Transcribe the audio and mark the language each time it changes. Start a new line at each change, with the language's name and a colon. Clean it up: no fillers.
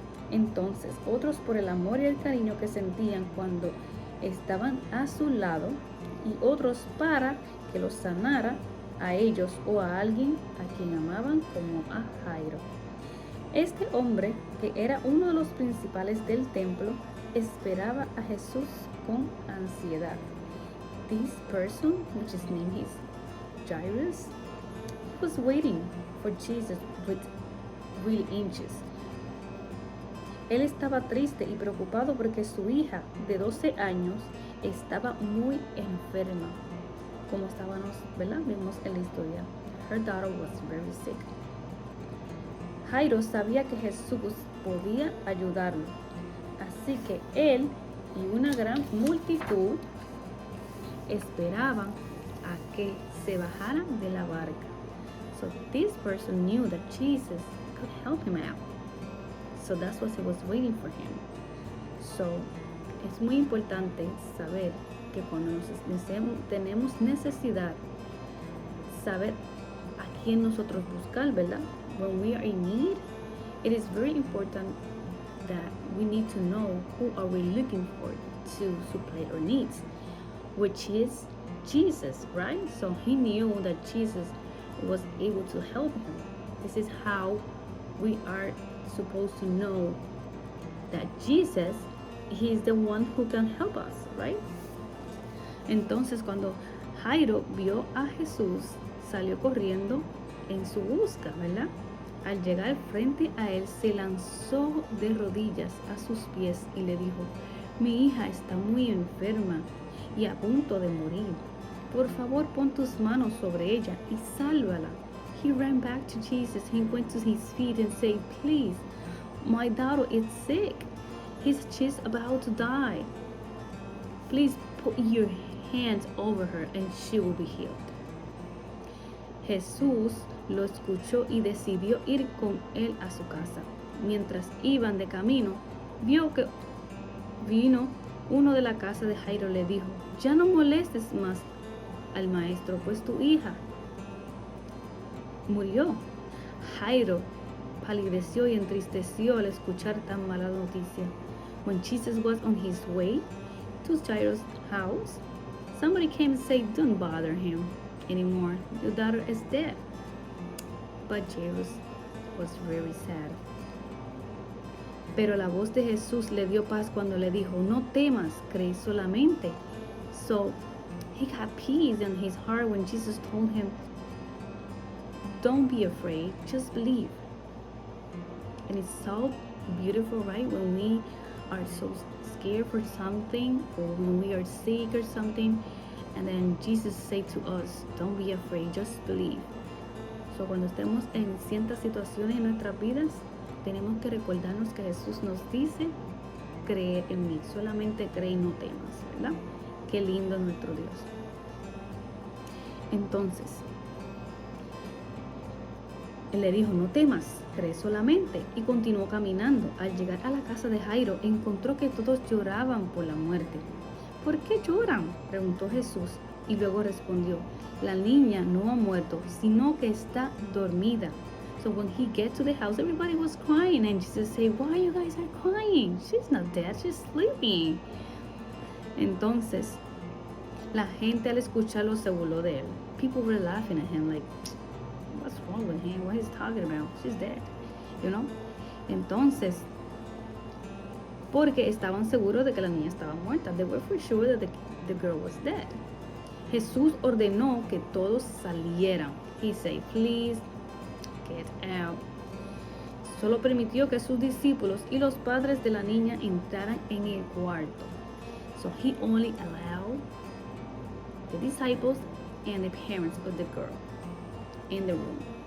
Spanish: Entonces, otros por el amor y el cariño que sentían cuando estaban a su lado, y otros para que los sanara a ellos o a alguien a quien amaban, como a Jairo. Este hombre, que era uno de los principales del templo, esperaba a Jesús con ansiedad.
English: This person, which his name is Jairus, was waiting for Jesus with real anxious.
Spanish: Él estaba triste y preocupado porque su hija de 12 años estaba muy enferma. Como estábamos, ¿verdad? Vimos en la historia.
English: Her daughter was very sick.
Spanish: Jairo sabía que Jesús podía ayudarlo. Así que él y una gran multitud esperaban a que se bajaran de la barca.
English: So this person knew that Jesus could help him out. So that's what he was waiting for him.
Spanish: So es muy importante saber que cuando tenemos necesidad, saber a quién nosotros buscar, ¿verdad?
English: When we are in need, it is very important that we need to know who are we looking for to supply our needs, which is Jesus, right? So he knew that Jesus was able to help him. This is how we are supposed to know that Jesus, he is the one who can help us, right?
Spanish: Entonces, cuando Jairo vio a Jesús, salió corriendo en su busca, ¿verdad? Al llegar frente a él, se lanzó de rodillas a sus pies y le dijo: "Mi hija está muy enferma y a punto de morir. Por favor, pon tus manos sobre ella y sálvala."
English: He ran back to Jesus. He went to his feet and said, "Please, my daughter is sick. She's about to die. Please put your hands over her and she will be healed."
Spanish: Jesús lo escuchó y decidió ir con él a su casa. Mientras iban de camino, vio que vino uno de la casa de Jairo. Le dijo: "Ya no molestes más al maestro, pues tu hija murió." Jairo palideció y entristeció al escuchar tan mala noticia.
English: When Jesus was on his way to Jairus' house, somebody came and said, "Don't bother him anymore. Your daughter is dead." But Jairus was very sad.
Spanish: Pero la voz de Jesús le dio paz cuando le dijo, "No temas, cree solamente."
English: So he got peace in his heart when Jesus told him, "Don't be afraid, just believe." And it's so beautiful, right? When we are so scared for something, or when we are sick or something, and then Jesus said to us, "Don't be afraid, just believe."
Spanish: So cuando estemos en ciertas situaciones en nuestras vidas, tenemos que recordarnos que Jesús nos dice, cree en mí, solamente cree y no temas, ¿verdad? Qué lindo es nuestro Dios. Entonces, él le dijo, "No temas, cree solamente", y continuó caminando. Al llegar a la casa de Jairo, encontró que todos lloraban por la muerte. "¿Por qué lloran?", preguntó Jesús, y luego respondió, "La niña no ha muerto, sino que está dormida."
English: So when he gets to the house, everybody was crying, and Jesus said, "Why you guys are crying? She's not dead, she's sleeping."
Spanish: Entonces, la gente al escucharlo se burló de él.
English: People were laughing at him like, "What's wrong with him? What he's talking about? She's dead." You know?
Spanish: Entonces, porque estaban seguros de que la niña estaba muerta.
English: They were for sure that the girl was dead.
Spanish: Jesús ordenó que todos salieran.
English: He said, "Please get out."
Spanish: Solo permitió que sus discípulos y los padres de la niña entraran en el cuarto.
English: So he only allowed the disciples and the parents of the girl in the room.